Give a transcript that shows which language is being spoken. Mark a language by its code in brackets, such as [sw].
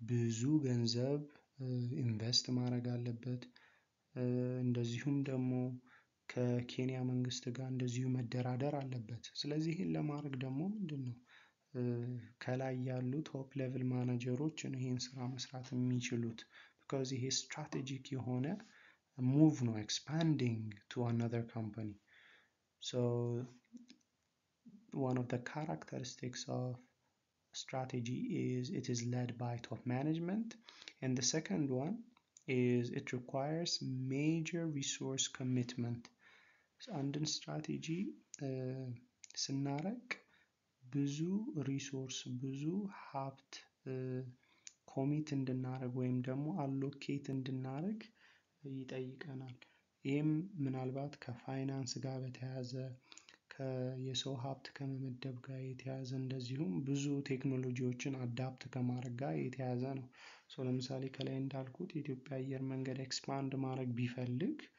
[am] ብዙ ገንዘብ ኢንቨስት ማድረግ አለበት። እንደዚሁም ደግሞ ከኬንያ መንግስት ጋር እንደዚሁ መደራደር አለበት። ስለዚህ ይህን ለማድረግ ደግሞ ምንድነው ከላይ ያሉ ቶፕ ሌቭል ማኔጀሮች ይህን ስራ መስራት የሚችሉት። because ይሄ ስትራቴጂክ የሆነ ሙቭ ነው [en] expanding to another company. so one of the characteristics of strategy is it is led by top management, and the second one is it requires major resource commitment. [am] አንድን ስትራቴጂ ስናረቅ ብዙ ሪሶርስ ብዙ ሀብት ኮሚት እንድናደርግ ወይም ደግሞ አሎኬት እንድናደርግ ይጠይቀናል። ይህም ምናልባት ከፋይናንስ ጋር በተያያዘ ከየሰው ሀብት ከመመደብ ጋር የተያዘ እንደዚሁም ብዙ ቴክኖሎጂዎችን አዳፕት ከማድረግ ጋር የተያዘ ነው። ለምሳሌ ከላይ እንዳልኩት የኢትዮጵያ አየር መንገድ ኤክስፓንድ ማድረግ ቢፈልግ